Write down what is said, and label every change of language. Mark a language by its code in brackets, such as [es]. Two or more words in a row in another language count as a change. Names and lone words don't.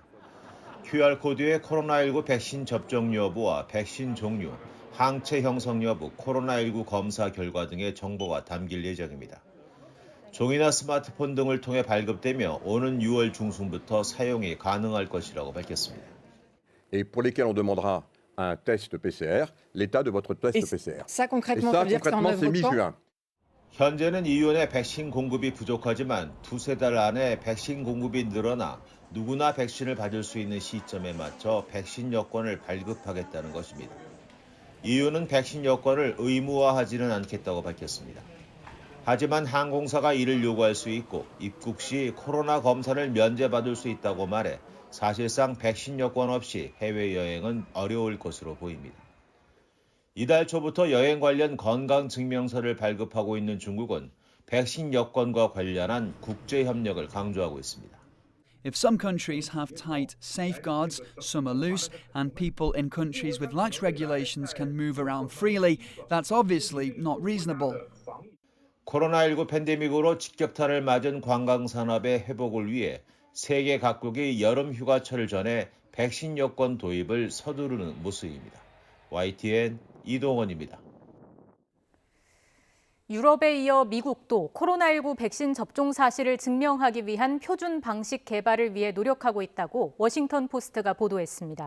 [ko] QR코드에 코로나19 백신 접종 여부와 백신 종류, 항체 형성 여부, 코로나19 검사 결과 등의 정보가 담길 예정입니다. 종이나 스마트폰 등을 통해 발급되며 오는 6월 중순부터 사용이 가능할 것이라고 밝혔습니다. [fr] Et pour lesquels on demandera un test PCR, l'état de votre test PCR. Ça concrètement, c'est mi-juin. [ko] 현재는 EU 내 백신 공급이 부족하지만 두세 달 안에 백신 공급이 늘어나 누구나 백신을 받을 수 있는 시점에 맞춰 백신 여권을 발급하겠다는 것입니다. EU는 백신 여권을 의무화하지는 않겠다고 밝혔습니다. 하지만 항공사가 이를 요구할 수 있고 입국 시 코로나 검사를 면제받을 수 있다고 말해 사실상 백신 여권 없이 해외여행은 어려울 것으로 보입니다. 이달 초부터 여행 관련 건강증명서를 발급하고 있는 중국은 백신 여권과 관련한 국제 협력을 강조하고 있습니다. [en] If some countries have tight safeguards, some are loose, and people in countries with lax regulations can move around freely, that's obviously not reasonable. [ko] 코로나19 팬데믹으로 직격탄을 맞은 관광산업의 회복을 위해 세계 각국이 여름 휴가철을 전해 백신 여권 도입을 서두르는 모습입니다. YTN 이동원입니다. 유럽에 이어 미국도 코로나19 백신 접종 사실을 증명하기 위한 표준 방식 개발을 위해 노력하고 있다고 워싱턴 포스트가 보도했습니다.